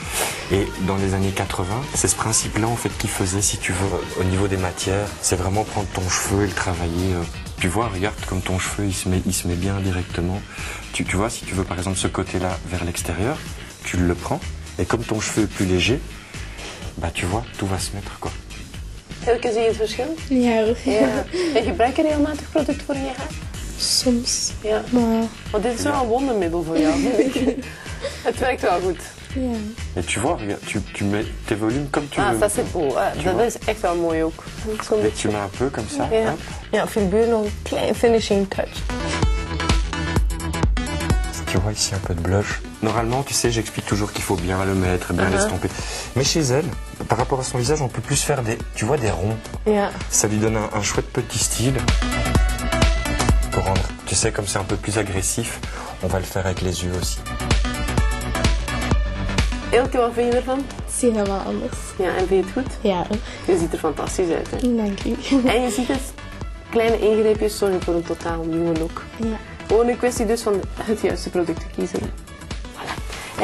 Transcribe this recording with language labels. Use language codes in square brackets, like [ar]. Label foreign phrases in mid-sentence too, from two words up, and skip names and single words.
[fr] Et dans les années 80, c'est ce principe-là, en fait, qu'ils faisaient, si tu veux, au niveau des matières. C'est vraiment prendre ton cheveu et le travailler. Tu vois, regarde comme ton cheveu, il se met bien directement. Tu vois, si tu veux, par exemple, ce côté-là vers l'extérieur, tu le prends. Et comme ton cheveu est plus léger, bah, tu vois, tout va se mettre, quoi. [nl] Ilke, zie je het verschil? Ja hoor. Ja. En gebruik je regelmatig product voor in je haar? Soms. Ja. Maar Want dit is wel een wondermiddel voor jou, vind ik. Het werkt wel goed. ja. [fr] Et tu vois, regarde, tu mets tes volumes comme tu Ah, veux. [nl] dat is beau. Dat is echt wel mooi ook. Zo'n [fr] Et [nl] beetje. [fr] tu mets un peu comme ça. [nl] Ja, [fr] Hop. [nl] ja veel buur nog een klein [en] finishing touch. [fr] Tu vois ici un peu de blush. Normalement, tu sais, j'explique toujours qu'il faut bien le mettre, bien l'estomper. Mais chez elle, par rapport à son visage, on peut plus faire tu vois, des ronds. [nl] Ja. [fr] Ça lui donne un chouette petit style. Pour rendre, tu sais, comme c'est un peu plus agressif, on va le faire avec les yeux aussi. [nl] Ilke, wat vind je ervan? Het is helemaal anders. Ja, en vind je het goed? Ja hoor. Je ziet er fantastisch uit, hè? Dank u. En je ziet het, kleine ingreepjes zorgen voor een totaal nieuwe look. Ja. Gewoon een kwestie dus van het juiste product te kiezen. [fr] Voilà.